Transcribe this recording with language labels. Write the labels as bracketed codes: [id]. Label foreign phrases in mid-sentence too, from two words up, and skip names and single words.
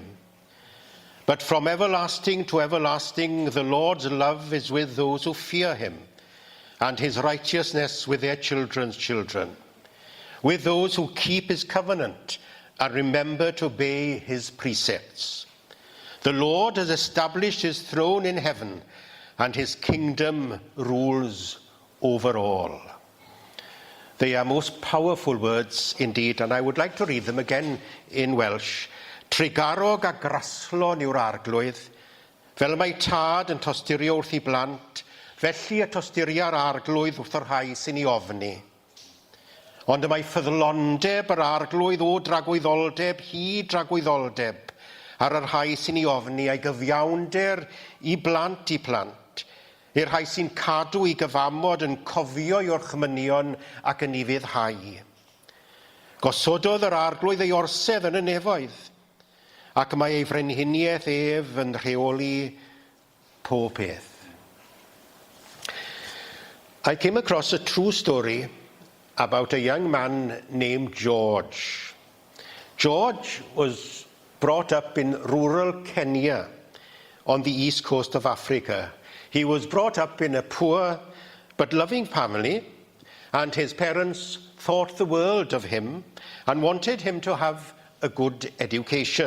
[en] But from everlasting to everlasting, the Lord's love is with those who fear him, and his righteousness with their children's children, with those who keep his covenant and remember to obey his precepts. The Lord has established his throne in heaven, and his kingdom rules over all. They are most powerful words indeed, and I would like to read them again in Welsh. [cy] Tregarog a graslon yw'r arglwydd, fel mae tad yn tosturio wrth ei blant, felly y tosturia'r arglwydd wrth yr rhai sy'n ei ofni. Ond y mae ffyddlondeb yr arglwydd o dragwyddoldeb, hyd dragwyddoldeb, ar yr rhai sy'n ei ofni a'i gyfiawnder i blant, i'r rhai sy'n cadw i gyfamod yn cofio i'w chmynion ac yn ei fyddhau. Gosododd yr arglwydd ei orsedd yn y nefoedd, ac mae ei frenhiniaeth ef yn rheoli pob peth. [en] I came across a true story about a young man named George. George was brought up in rural Kenya on the east coast of Africa. He was brought up in a poor but loving family, and his parents thought the world of him and wanted him to have a good education.